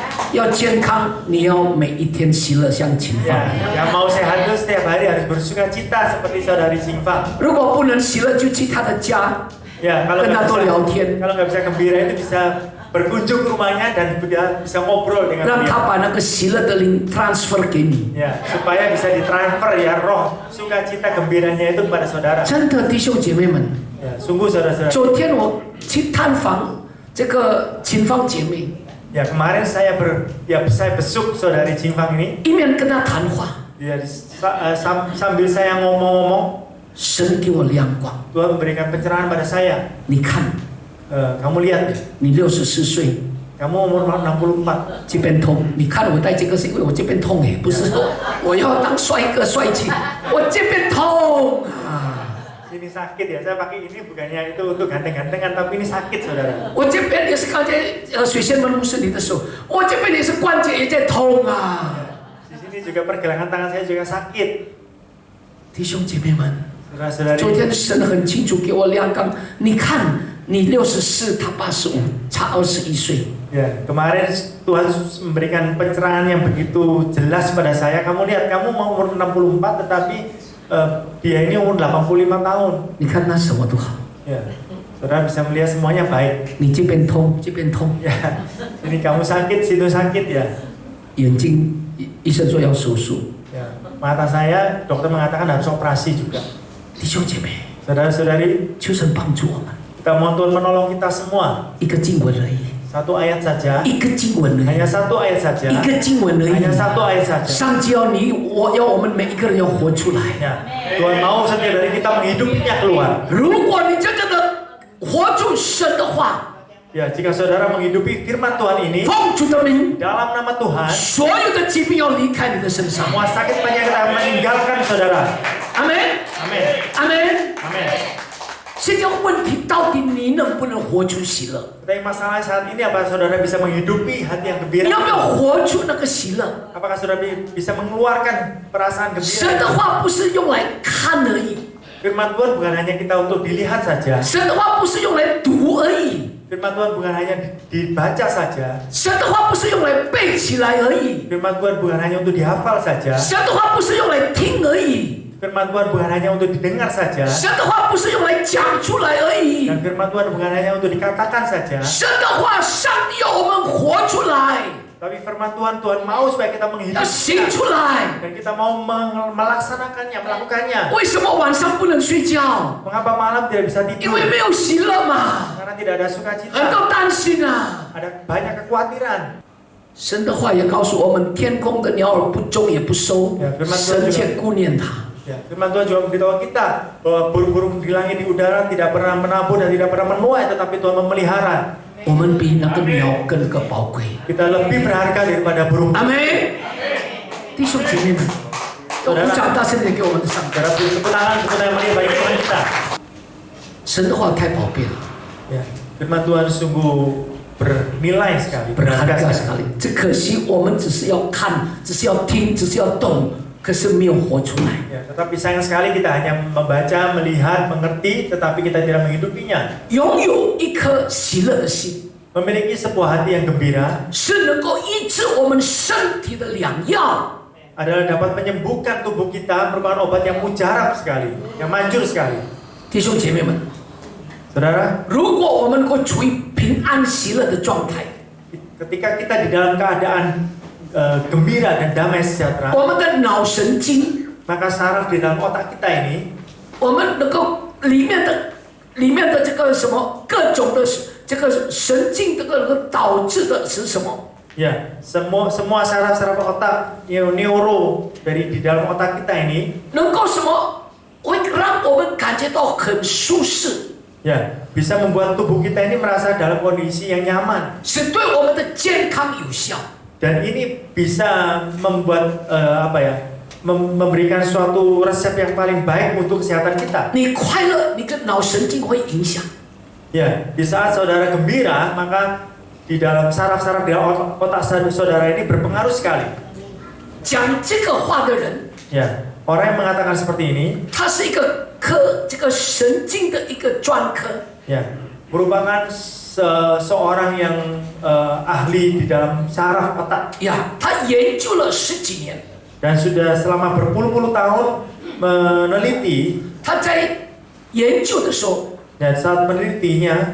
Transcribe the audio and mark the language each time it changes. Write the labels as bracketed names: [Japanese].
[Chinese] 要健康，你要每一天喜乐像秦放。 [Indonesian] Ya, yang mau sehat itu setiap hari harus bersuka cita seperti saudari Simpang. [Chinese] 如果不能喜乐，就去他的家， [Indonesian] Ya, kalau [Chinese] 跟他多聊天， [Indonesian] nggak bisa gembira itu bisa berkunjung ke rumahnya dan bisa ngobrol dengan dia. [Chinese] 他把那个喜乐的灵 transfer 给你。 [Indonesian] Ya, supaya bisa ditransfer ya roh sukacita gembiranya itu kepada saudara. [Chinese] 真的，弟兄姐妹们， [Indonesian] Ya, sungguh saudara-saudara. [Chinese] 昨天我去探访这个秦芳姐妹， [Indonesian] Ya, kemarin saya besuk saudari Simpang ini. [Chinese] 一面跟她谈话， [Indonesian] Ya, sambil saya ngomong-ngomong, [Chinese] 神给我亮光。 [Indonesian] Tuhan memberikan pencerahan pada saya. [Chinese] 你看， [Indonesian] Kamu lihat, [Chinese] 你64岁， [Indonesian] kamu umur 64. [Chinese] 这边痛。你看我戴这个是因为我这边痛哎，不是说我要当帅哥帅气，我这边痛啊。 [Indonesian] Ini sakit ya, saya pakai ini bukannya itu untuk ganteng-gantengan, tapi ini sakit saudara. [Chinese] 我这边也是刚才水仙门牧师你的手，我这边也是关节也在痛啊。 [Indonesian] Di sini juga pergelangan tangan saya juga sakit. [Chinese] 弟兄姐妹们， [Indonesian] Saudara-saudari, [Chinese] 昨天神很清楚给我亮光，你看你64，他85，差21岁。 [Indonesian] ya, kemarin Tuhan memberikan pencerahan yang begitu jelas pada saya. Kamu lihat, kamu mau umur 64 tetapi dia ini umur 85 tahun. [Chinese] 你看他什么都好， [Indonesian] Ya, saudara bisa melihat semuanya baik. [Chinese] 你这边痛，这边痛， [Indonesian] Ya, ini kamu sakit, situ sakit ya. [Chinese] 眼睛医生说要手术。 [Indonesian] Ya, mata saya dokter mengatakan harus operasi juga. [Chinese] 弟兄姐妹， [Indonesian] Saudara-saudari, [Chinese] 求神帮助我们， [Indonesian] kita mohon Tuhan menolong kita semua. [Chinese] 一个经文而已， [Indonesian] Satu ayat saja, [Chinese] 一个经文而 [Indonesian] hanya [Chinese] 已， [Indonesian] satu ayat saja, [Chinese] 一个经文而 [Indonesian] hanya satu ayat saja. [Chinese] 上帝要我们每一个人要活出来。 [Indonesian] Ya, Tuhan mau setiap dari kita menghidupinya keluar. [Chinese] 如果你真正的活出神的话， [Indonesian] Ya, jika saudara menghidupi firman Tuhan ini [Chinese] 奉主的名， [Indonesian] dalam nama Tuhan, [Chinese] 所有的疾病要离开你的身上。 [Indonesian] semua sakit penyakit akan meninggalkan saudara. [Chinese] 阿门， [Indonesian] Amin. [Chinese] 阿门。 [Indonesian] Amin. [Chinese] 现在问题到底你能不能活出喜乐？ [Indonesian] Tapi masalah saat ini apa saudara bisa menghidupi hati yang [Chinese] 你 [Indonesian] gembira? [Chinese] 要不要活出那个喜乐？ [Indonesian] Apakah saudara bisa mengeluarkan perasaan [Chinese] 神 [Indonesian] gembira? [Chinese] 的话不是用来看而已， [Indonesian] Firman Tuhan bukan hanya kita untuk dilihat saja. [Chinese] 神的话不是用来读而已， [Indonesian] Firman Tuhan bukan hanya dibaca saja. [Chinese] 神的话不是用来背起来而已， [Indonesian] Firman Tuhan bukan hanya untuk dihafal saja. [Chinese] 神的话不是用来听而已， [Indonesian] Firman Tuhan bukan hanya untuk didengar saja. [Chinese] 神的话不是用来讲出来而已。 [Indonesian] Dan firman Tuhan bukan hanya untuk dikatakan saja. [Chinese] 神的话，上帝要我们活出来， [Indonesian] Tapi firman Tuhan, Tuhan mau supaya kita [Chinese] 要 [Indonesian] menghidupkan [Chinese] 行出来。 [Indonesian] dan kita mau melaksanakannya, melakukannya. [Chinese] 为什么晚上不能睡觉？ [Indonesian] Mengapa malam tidak bisa [Chinese] 因 [Indonesian] tidur? [Chinese] 为没有喜乐嘛， [Indonesian] Karena tidak ada [Chinese] 很 [Indonesian] sukacita, [Chinese] 多担心啊。 [Indonesian] ada banyak kekhawatiran. [Chinese] 神的话也告诉我们，天空的鸟儿不种也不收，神却顾念它。 [Indonesian] Ya, firman Tuhan juga memberitahu kita bahwa burung-burung di langit di udara tidak pernah menabur dan tidak pernah menuai, tetapi Tuhan memelihara. [Chinese] 我们比那个鸟更个宝贵。 [Indonesian] Kita lebih berharga daripada burung. [Chinese] 阿门。弟兄姐妹们，要鼓掌大声点给我们的上帝。 [Indonesian] Saudara, tepuk tangan yang meriah bagi Tuhan kita. [Chinese] 神的话太宝贝了， [Indonesian] Ya, firman Tuhan sungguh bernilai sekali, berharga berharga sekali. sekali。 [Chinese] 只可惜我们只是要看，只是要听，只是要动，可是没有活出来。 [Indonesian] Ya, tetapi sayang sekali kita hanya membaca, melihat, mengerti, tetapi kita tidak menghidupinya. [Chinese] 拥有一颗喜乐的心， [Indonesian] Memiliki sebuah hati yang gembira [Chinese] 是能够医治我们身体的良药。 [Indonesian] adalah dapat menyembuhkan tubuh kita, merupakan obat yang mujarab sekali, yang manjur sekali. [Chinese] 弟兄姐妹们， [Indonesian] Saudara, [Chinese] 如果我们能够处于平安喜乐的状态， [Indonesian] ketika kita di dalam keadaan gembira dan damai sejahtera, [Chinese] 我们的脑神经， [Indonesian] maka saraf di dalam otak kita ini [Chinese] 我们能够里面的这个什么各种的这个神经这个导致的是什么？ [Indonesian] ya semua saraf-saraf otak neuro dari di dalam otak kita ini [Chinese] 能够什么会让我们感觉到很舒适， [Indonesian] ya bisa membuat tubuh kita ini merasa dalam kondisi yang nyaman [Chinese] 是对我们的健康有效。 [Indonesian] dan ini bisa membuat memberikan suatu resep yang paling baik untuk kesehatan kita. [Chinese] 你快乐，你的脑神经会影响。 [Indonesian] Ya, di saat saudara gembira, maka di dalam saraf-saraf di dalam otak saudara ini berpengaruh sekali. [Chinese] 讲这个话的人， [Indonesian] Ya, orang yang mengatakan seperti ini, [Chinese] 他是一个这个神经的一个专科， [Indonesian] ya, merupakan seorang yang ahli di dalam saraf otak [Chinese] 呀，他研究了10几年， [Indonesian] dan sudah selama berpuluh-puluh tahun meneliti. [Chinese] 他在研究的时候， [Indonesian] Dan saat menelitinya